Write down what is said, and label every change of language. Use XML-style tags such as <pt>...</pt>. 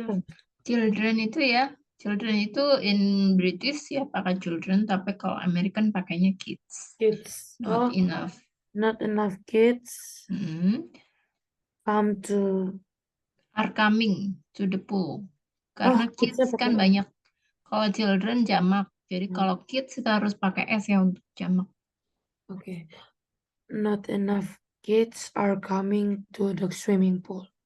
<id>enough. Children itu ya, children itu in British ya pakai children, tapi kalau American pakainya kids.</id> <en>kids. Not enough. Not enough kids Mm-mm. come to. Are coming to the pool. Karena</en> <id>kidsnya kids kan pakai- banyak. Kalau children jamak, Jadi kalau kids kita harus pakai S ya untuk jamak.</id> <en>Okay. Not enough kids are coming to the swimming pool.</en>